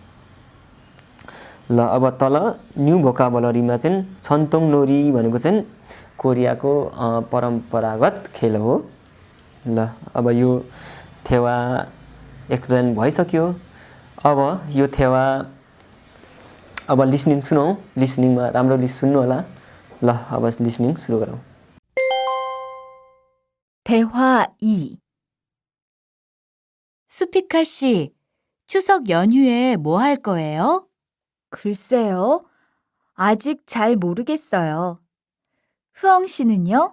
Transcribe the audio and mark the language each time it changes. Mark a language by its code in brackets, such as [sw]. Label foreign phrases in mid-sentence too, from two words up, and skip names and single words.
[ne] ल अब तल [en] new vocabulary [ne] चाहिँ [ko] 전통 놀이 [ne] भनेको चाहिँ कोरियाको परम्परागत खेल हो। ल अब यो थेवा एक्सप्लेन भइसक्यो। अब यो थेवा अब लिसनिङ सुनौँ। लिसनिङमा राम्ररी सुन्नु होला। ल अब लिसनिङ सुरु गरौँ। [ko] 대화 2. 수피카 씨, 추석 연휴에 뭐 할 거예요? 글쎄요. 아직 잘 모르겠어요. 흐엉 씨는요?